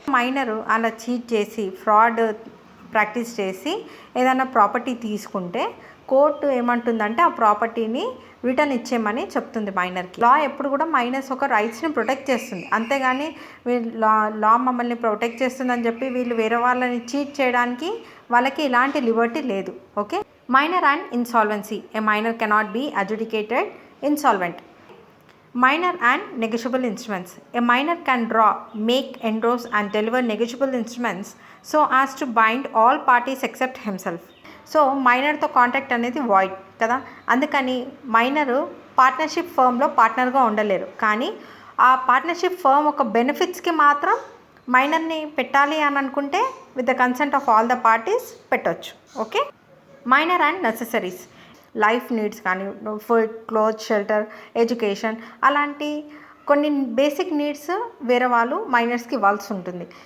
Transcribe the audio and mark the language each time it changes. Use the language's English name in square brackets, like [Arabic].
[Telugu] Minor అలా cheat చేసి fraud practice చేసి ఏదైనా ప్రాపర్టీ తీసుకుంటే కోర్టు ఏమంటుందంటే ఆ ప్రాపర్టీని రిటర్న్ ఇచ్చేయమని చెప్తుంది మైనర్కి. లా ఎప్పుడు కూడా మైనర్స్ ఒక రైట్స్ని ప్రొటెక్ట్ చేస్తుంది, అంతేగాని వీళ్ళు లా మమ్మల్ని ప్రొటెక్ట్ చేస్తుందని చెప్పి వీళ్ళు వేరే వాళ్ళని చీట్ చేయడానికి వాళ్ళకి ఇలాంటి లిబర్టీ లేదు. [English] Okay, minor and insolvency. A minor cannot be adjudicated insolvent. Minor and negotiable instruments. A minor can draw, make, endorse and deliver negotiable instruments so as to bind all parties except himself. [Telugu] So మైనర్తో contract అనేది void కదా, అందుకని minor partnership ఫర్మ్లో పార్ట్నర్గా ఉండలేరు, కానీ ఆ partnership firm ఒక బెనిఫిట్స్కి మాత్రం మైనర్ని పెట్టాలి అని అనుకుంటే [English] with the consent of all the parties [Telugu] పెట్టవచ్చు. Okay, minor and necessaries. Life needs కానీ ఫుడ్, క్లోత్, షెల్టర్, ఎడ్యుకేషన్ అలాంటి కొన్ని బేసిక్ నీడ్స్ వేరే వాళ్ళు మైనర్స్కి ఇవ్వాల్సి ఉంటుంది.